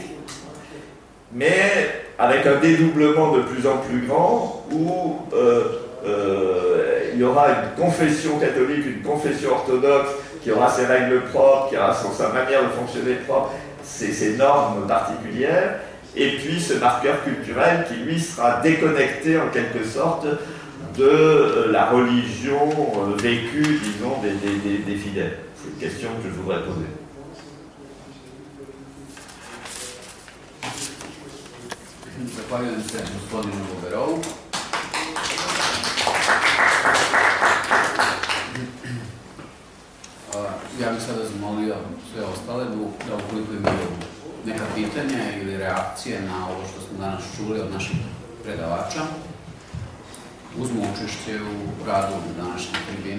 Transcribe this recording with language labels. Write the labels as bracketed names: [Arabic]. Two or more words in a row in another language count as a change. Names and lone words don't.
[French] mais avec un dédoublement de plus en plus grand où il y aura une confession catholique, une confession orthodoxe qui aura ses règles propres, qui aura sa manière de fonctionner propre, ses normes particulières, et puis ce marqueur culturel qui lui sera déconnecté en quelque sorte de la religion vécue, disons, des fidèles. C'est une question que je voudrais poser. [Bosnian] Zahvaljujem se gospodinu Buberovu. Ja bih sada zamolio sve ostale da ukoliko imaju neka pitanja ili reakcije na ovo što smo danas čuli od naših predavača, uzmu učešće u radu današnje tribine.